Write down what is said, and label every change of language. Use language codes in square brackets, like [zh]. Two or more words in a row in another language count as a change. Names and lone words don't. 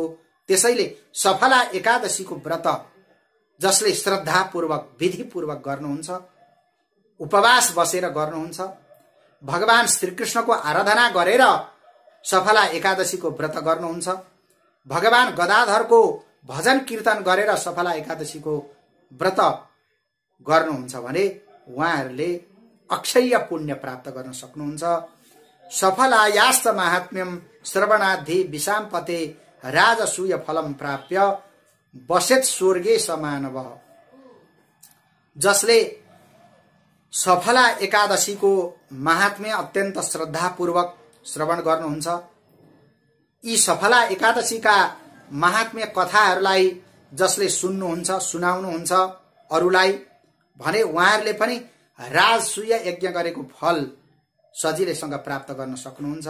[ne] त्यसैले सफला एकादशीको व्रत जसले श्रद्धापूर्वक विधिपूर्वक गर्नुहुन्छ, उपवास बसेर गर्नुहुन्छ, भगवान श्रीकृष्णको आराधना गरेर सफला एकादशीको व्रत गर्नुहुन्छ, भगवान गदाधरको भजन कीर्तन गरेर सफला एकादशीको व्रत गर्नुहुन्छ भने उहाँहरूले अक्षय पुण्य प्राप्त गर्न सक्नुहुन्छ। [sa] सफलायास्त महात्म्यम श्रवणाद्धि विषामपते राजसूय फलम प्राप्य बसेत स्वर्गे समानव। [ne] जसले सफला एकादशीको महात्म्य अत्यन्त श्रद्धापूर्वक श्रवण गर्नुहुन्छ, यी सफला एकादशीका महात्म्य कथाहरूलाई जसले सुन्नुहुन्छ, सुनाउनुहुन्छ अरूलाई भने उहाँहरूले पनि राजसूय यज्ञ गरेको फल सजिलैसँग प्राप्त गर्न सक्नुहुन्छ।